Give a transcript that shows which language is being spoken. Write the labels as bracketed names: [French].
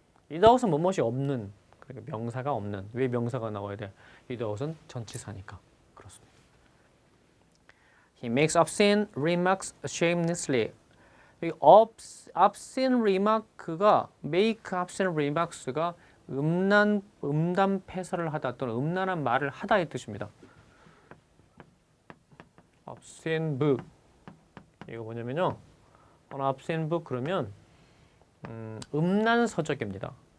[Korean] without은 뭐뭇이 없는. 그러니까 명사가 없는. 왜 명사가 나와야 돼? without은 전치사니까. 그렇습니다. [English] He makes obscene remarks shamelessly. [Korean] 이 obscene remark가 make obscene remarks가 음란 패설을 하다 또는 음란한 말을 하다의 뜻입니다. obscene book. 이거 뭐냐면요. obscene book 그러면 음란 서적입니다.